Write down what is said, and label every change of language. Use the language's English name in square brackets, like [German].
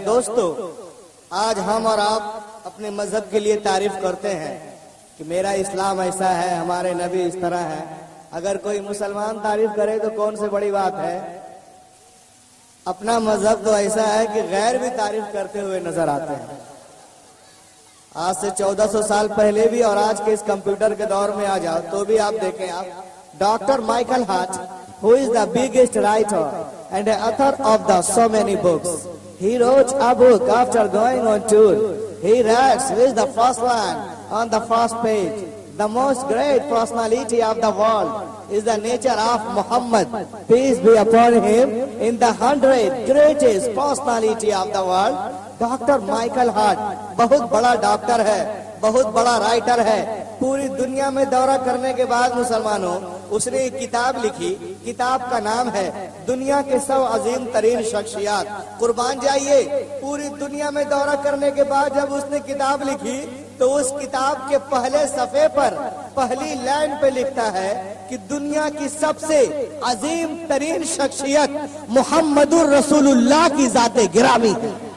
[Urdu] دوستو آج ہم اور آپ اپنے مذہب کے لیے تعریف کرتے ہیں کہ میرا اسلام ایسا ہے، ہمارے نبی اس طرح ہے. اگر کوئی مسلمان تعریف کرے تو کون سے بڑی بات ہے. اپنا مذہب تو ایسا ہے کہ غیر بھی تعریف کرتے ہوئے نظر آتے ہیں. آج سے 1400 سال پہلے بھی اور آج کے اس کمپیوٹر کے دور میں آ جاؤ تو بھی آپ دیکھیں. [English] آپ doctor Michael Hart who is the biggest writer and the author of the so many books. He wrote a book after going on tour. He writes with the first line on the first page, the most great personality of the world is the nature of Muhammad, peace be upon him, in the 100 greatest personality of the world. [Urdu] Doctor Michael Hart بہت بڑا doctor ہے، بہت بڑا writer ہے. پوری دنیا میں دورہ کرنے کے بعد مسلمانوں اس نے ایک کتاب لکھی. کتاب کا نام ہے دنیا کے 100 عظیم ترین شخصیات. قربان جائیے، پوری دنیا میں دورہ کرنے کے بعد جب اس نے کتاب لکھی تو اس کتاب کے پہلے صفحے پر پہلی لائن پہ لکھتا ہے کہ دنیا کی سب سے عظیم ترین شخصیت محمد الرسول اللہ کی ذات گرامی ہے.